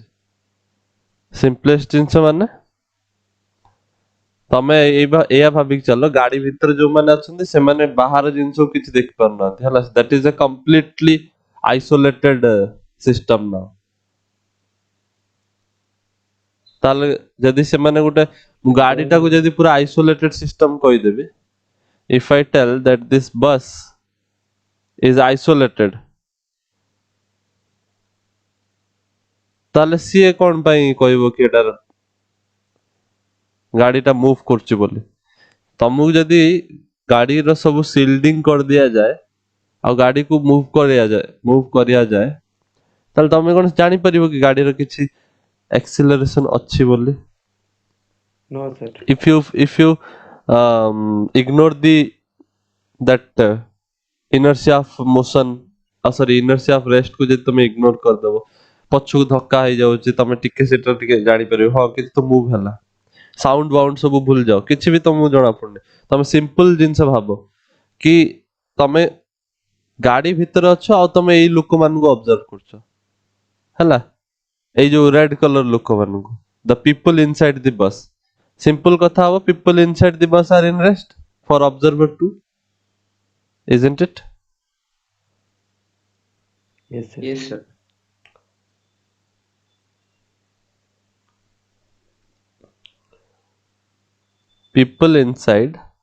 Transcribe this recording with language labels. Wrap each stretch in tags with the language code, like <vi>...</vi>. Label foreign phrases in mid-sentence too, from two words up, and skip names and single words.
<or>ସିମ୍ପଲେଷ୍ଟ ଜିନିଷ ମାନେ ତମେ ଏଇଆ ଭାବିକି ଚାଲ ଗାଡି ଭିତରେ ଯୋଉମାନେ ଅଛନ୍ତି ସେମାନେ ବାହାର ଜିନିଷ କିଛି ଦେଖି ପାରୁନାହାନ୍ତି, ହେଲା?</or> <en>That is a completely isolated system ନା.</en> <or>ତାହେଲେ ଯଦି ସେମାନେ ଗୋଟେ ଗାଡିଟାକୁ ଯଦି ପୁରା</or> <en>isolated system</en> <or>କହିଦେବି,</or> <en>if I tell that this bus is isolated,</en> <or>ତାହେଲେ ସିଏ କଣ ପାଇଁ କହିବ କି ଏଟାର ଗାଡିଟା ମୁଭ କରୁଛି ବୋଲି? ତମକୁ ଯଦି ଗାଡିର ସବୁ ସିଲ୍ଡିଂ କରିଦିଆଯାଏ ଆଉ ଗାଡିକୁ ମୁଭ କରିଯାଏ ତାହେଲେ ତମେ କଣ ଜାଣିପାରିବ କି ଗାଡିର କିଛି acceleration ଅଛି ବୋଲି?</or> <en>No, sir. if you ignore that inertia of motion, sorry, inertia of rest</en> <or>କୁ ଯଦି ତମେ ignore କରିଦବ, ପଛକୁ ଧକ୍କା ହେଇଯାଉଛି, ତମେ ଟିକେ ସେଟା ଟିକେ ଜାଣିପାରିବ ହଁ କିଛି ତ ମୁଭ ହେଲା. ସାଉଣ୍ଡ ବାଉଣ୍ଡ ସବୁ ଭୁଲି ଯାଅ, କିଛି ବି ତମକୁ ଜଣା ପଡୁନି. ତମେ ସିମ୍ପଲ ଜିନିଷ ଭାବ କି ତମେ ଗାଡି ଭିତରେ ଅଛ ଆଉ ତମେ ଏଇ ଲୋକମାନଙ୍କୁ ଅବଜର୍ଭ କରୁଛ, ହେଲା? ଏଇ ଯୋଉ</or> <en>red colour</en> <or>ଲୋକମାନଙ୍କୁ,</or> <en>the people inside the bus.</en> <or>ସିମ୍ପଲ କଥା ହବ,</or> <en>people inside the bus are in rest for observer 2, isn't it? Yes, sir. Yes, sir. people inside</en>